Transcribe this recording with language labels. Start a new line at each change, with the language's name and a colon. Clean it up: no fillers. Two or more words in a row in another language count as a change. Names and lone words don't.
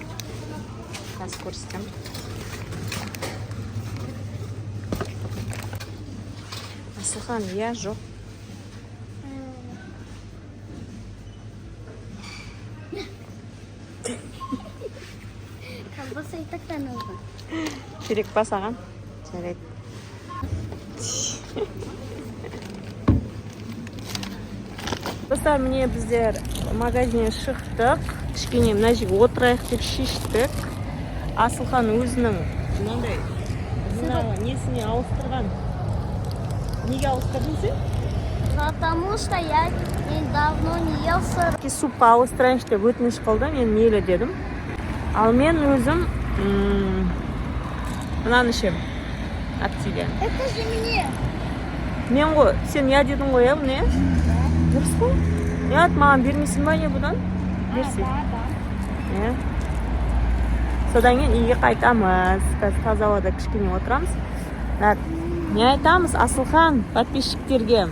Kazakh: Қазір көрсетем. Асылхан, я жоқ.
Russian: Колбаса и так-то нужно.
Kazakh: Керек па саған? Жарайды. Достар, міне біздер магазиннен шықтық. Кішкене мына жерге отырайық деп шештік. Асылхан өзінің мынандай несіне ауыстырған. Неге ауыстырдың сен?
Russian: Потому что я давно не ел сыр.
Kazakh: Супқа ауыстырайыншы деп өтініш қылды, мен мейлі дедім. Ал мен өзім мынаны ішемін. Активия.
Russian: Это же мне.
Kazakh: Мен ғой, сен я дедің ғой, не? Дұрыс қой? Нет, маған бермейсің ба не бұдан? Берсей. Да. Содан кейін үйге қайтамыз. Таза ауада кішкене отырамыз. Не айтамыз, Асылхан, подписчиктерге?